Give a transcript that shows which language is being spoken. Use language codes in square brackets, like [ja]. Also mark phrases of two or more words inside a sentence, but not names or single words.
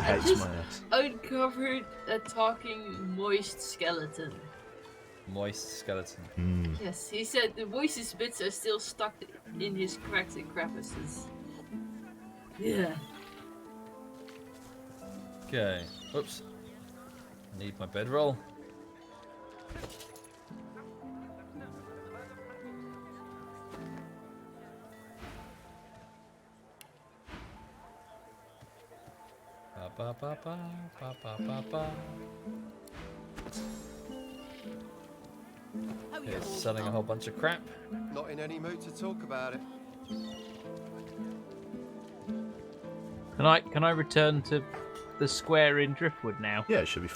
[en] I just uncovered a talking moist skeleton. Moist skeleton. Yes, he said the voice's bits are still stuck in his cracked crevices. Yeah. Okay. Oops. I need my bedroll. Ba ba ba ba ba ba ba. Okay, selling a whole bunch of crap. Not in any mood to talk about it. Can I return to the square in Driftwood now? Yeah, it should be fine.